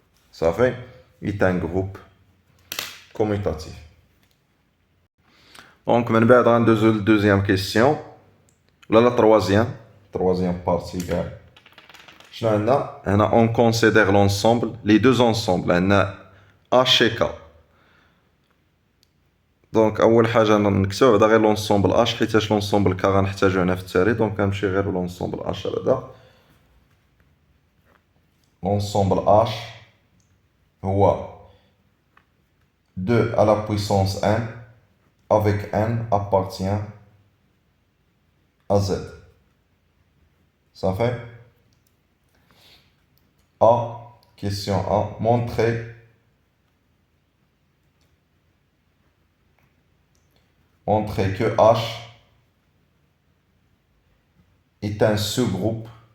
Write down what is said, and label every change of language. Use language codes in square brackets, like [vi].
[fr] Ça fait, est un groupe commutatif. [ar] Donc, من بعد غندوزو للدوزيام كيسيون ولا لا troisième partie. [fr] شنو عندنا هنا؟ on considère l'ensemble, les deux ensembles عندنا h et k. [ar] دونك اول حاجه نكتبوا بعدا غير لونسومبل اش حيتاش لونسومبل كا غنحتاجو هنا في التالي. دونك غنمشي غير لونسومبل اش بعدا. [fr] لونسومبل اش هو 2 à la puissance n avec n appartient à z. Ça fait A, question A, montrer que H est un sous-groupe